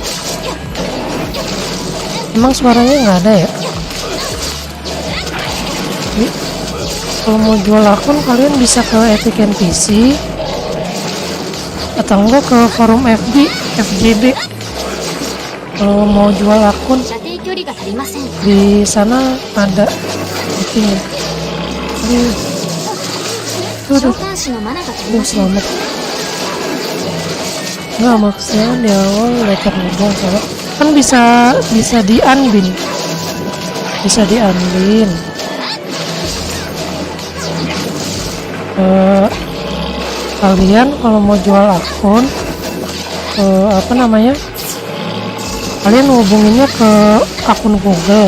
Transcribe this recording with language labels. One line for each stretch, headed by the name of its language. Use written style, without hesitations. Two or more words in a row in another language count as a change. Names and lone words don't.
Indonesian: Emang suaranya nggak ada ya? Jadi, kalau mau jual akun kalian bisa ke Epic NPC atau enggak ke forum FJB. Kalau mau jual akun
Japanese: 射程距離が足りません。
Indonesian: di sana ada itunya. Tuh,
Japanese: 召喚士のマナが足りません。
Indonesian: selamat. Nggak, maksudnya di awal letter lubang soalnya kan bisa di unbin. Kalian kalau mau jual akun apa namanya, kalian hubunginnya ke akun Google.